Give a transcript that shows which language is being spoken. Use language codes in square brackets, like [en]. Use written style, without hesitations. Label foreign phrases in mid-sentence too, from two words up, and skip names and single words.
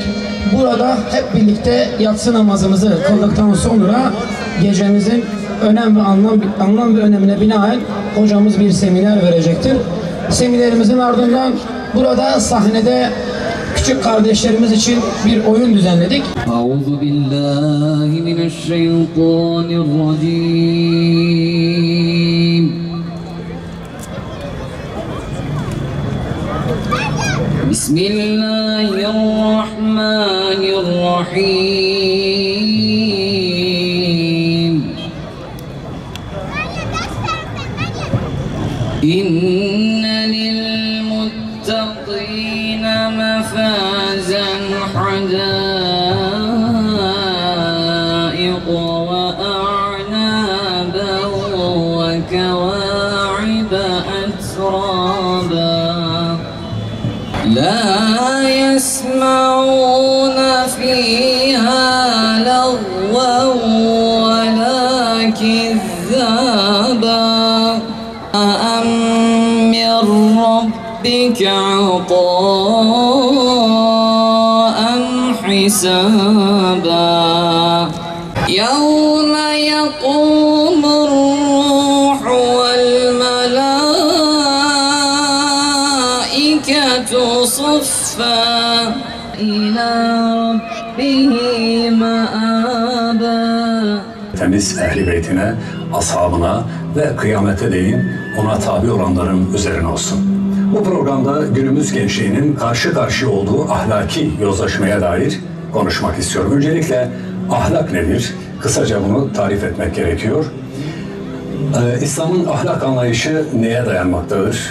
[tr] Burada hep birlikte yatsı namazımızı kıldıktan sonra gecemizin önem ve anlam ve önemine binaen hocamız bir seminer verecektir. Seminerimizin ardından burada sahnede küçük kardeşlerimiz için bir oyun düzenledik. [ar] أعوذ بالله من الشيطان الرجيم. Bismillahirrahmanirrahim. إن للمتقين مفازا حدائق وأعنابا وكواعب أترابا. لا يسمعون فيها لغوا ولا كذابا. من ربك عطاء حسابا يوم يقوم الروح والملائكة صفا إلى ربه مآبا. [tr] Temiz Ehl-i Beytine, ashabına ve kıyamete değin ona tabi olanların üzerine olsun. Bu programda günümüz gençliğinin karşı karşıya olduğu ahlaki yozlaşmaya dair konuşmak istiyorum. Öncelikle ahlak nedir? Kısaca bunu tarif etmek gerekiyor. İslam'ın ahlak anlayışı neye dayanmaktadır?